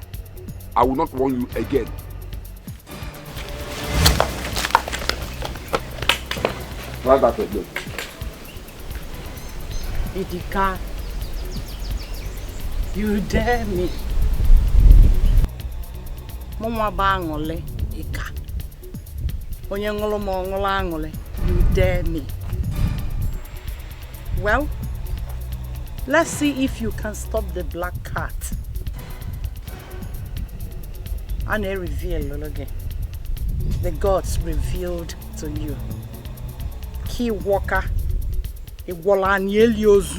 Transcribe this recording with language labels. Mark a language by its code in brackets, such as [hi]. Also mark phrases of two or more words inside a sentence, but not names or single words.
[en] I will not warn you again. Try that again. Idika, you dare me. Mama bangole, Ika. Onyangolo mongolangole, you dare me. Well, let's see if you can stop the black cat. And I reveal again. The gods revealed to you. Key walker, a walanyeliozu.